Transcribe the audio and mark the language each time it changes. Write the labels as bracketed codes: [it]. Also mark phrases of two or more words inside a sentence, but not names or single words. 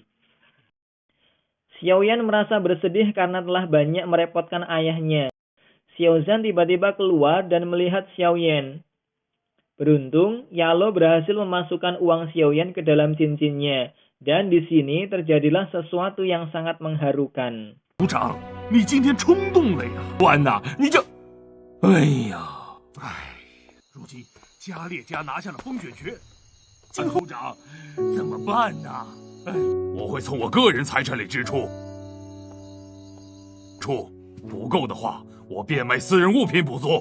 [id] Xiao Yan merasa bersedih karena telah banyak merepotkan ayahnya. Xiao Zhan tiba-tiba keluar dan melihat Xiao Yan. Beruntung, Yalo berhasil memasukkan uang Xiao Yan ke dalam cincinnya. Dan di sini terjadilah sesuatu yang sangat mengharukan. [zh] 组长，你今天冲动了呀！完呐，你这……哎呀，如今加列家拿下了风雪诀，金后长怎么办呢？我会从我个人财产里支出，不够的话，我变卖私人物品补足。